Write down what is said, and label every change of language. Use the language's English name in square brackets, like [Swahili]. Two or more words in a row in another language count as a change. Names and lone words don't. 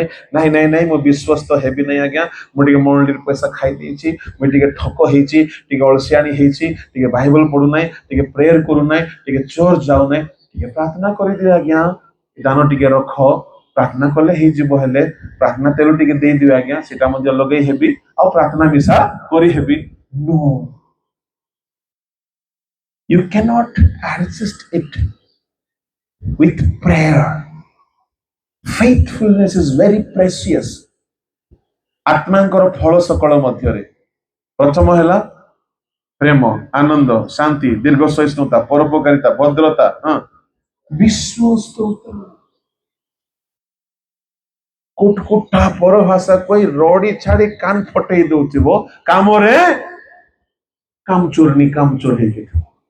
[Odia] ନାଇଁ ନାଇଁ ନାଇଁ, ମୁଁ ବିଶ୍ୱସ୍ତ ହେବି ନାହିଁ ଆଜ୍ଞା, ମୁଁ ଟିକେ ମଣ୍ଡଳୀର ପଇସା ଖାଇ ଦେଇଛି, ମୁଁ ଟିକେ ଠକ ହେଇଛି, ଟିକେ ଅଳସିଆଣି ହେଇଛି, ଟିକେ ବାଇବଲ ପଢୁନାହିଁ, ଟିକେ ପ୍ରେୟର କରୁନାହିଁ, ଟିକେ ଚର୍ଚ୍ଚ ଯାଉନାହିଁ, ଟିକେ ପ୍ରାର୍ଥନା କରିଦିଏ ଆଜ୍ଞା, ଦାନ ଟିକେ ରଖ, ପ୍ରାର୍ଥନା କଲେ ହେଇଯିବ, ହେଲେ ପ୍ରାର୍ଥନା ତେଲ ଟିକେ ଦେଇଦିଅ ଆଜ୍ଞା, ସେଟା ମଧ୍ୟ ଲଗେଇ ହେବି, ଆଉ ପ୍ରାର୍ଥନା ମିଶା କରିହେବି। [English] No, you cannot adjust it with prayer. Faithfulness is very precious. [Odia] ଆତ୍ମାଙ୍କର ଫଳ ସକଳ ମଧ୍ୟରେ ପ୍ରଥମ ହେଲା ପ୍ରେମ, ଆନନ୍ଦ, ଶାନ୍ତି, ଦୀର୍ଘ ସହିଷ୍ଣୁତା, ପରୋପକାରିତା, ଭଦ୍ରତା, ବିଶ୍ୱସ୍ତତା। କୁଟକୁଟା ପରଭାଷା କହି ରଡି ଛାଡି କାନ ଫଟେଇ ଦଉଥିବ, କାମରେ କାମଚୋର ହେଇକି ଥିବ।